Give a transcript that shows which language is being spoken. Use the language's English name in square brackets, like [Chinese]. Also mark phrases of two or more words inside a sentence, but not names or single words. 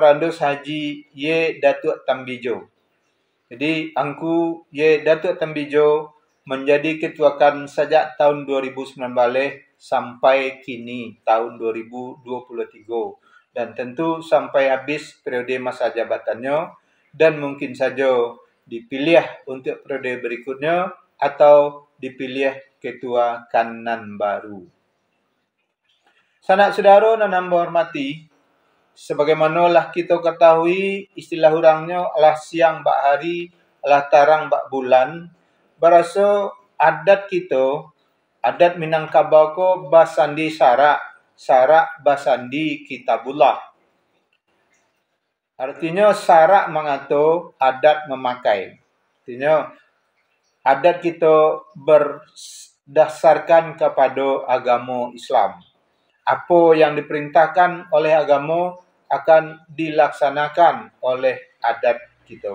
[Indonesian] Andos Haji Y Datuk Tambijo. Jadi angku Y Datuk Tambijo menjadi ketua KAN sejak tahun 2009 balik sampai kini tahun 2023 dan tentu sampai habis periode masa jabatannya dan mungkin saja dipilih untuk periode berikutnya atau dipilih ketua KAN baru. Sanak saudara dan hamba hormati, sebagaimanalah kita ketahui istilah orangnya adalah [Minangkabau] siang bak hari, [Indonesian] adalah [Minangkabau] tarang bak bulan, [Indonesian] berasa adat kita, adat Minangkabau [Minangkabau] ko basandi sarak, sarak basandi kitabullah. [Indonesian] Artinya sarak mengatur, adat memakai. Artinya adat kita berdasarkan kepada agama Islam. Apa yang diperintahkan oleh agama akan dilaksanakan oleh adat kita.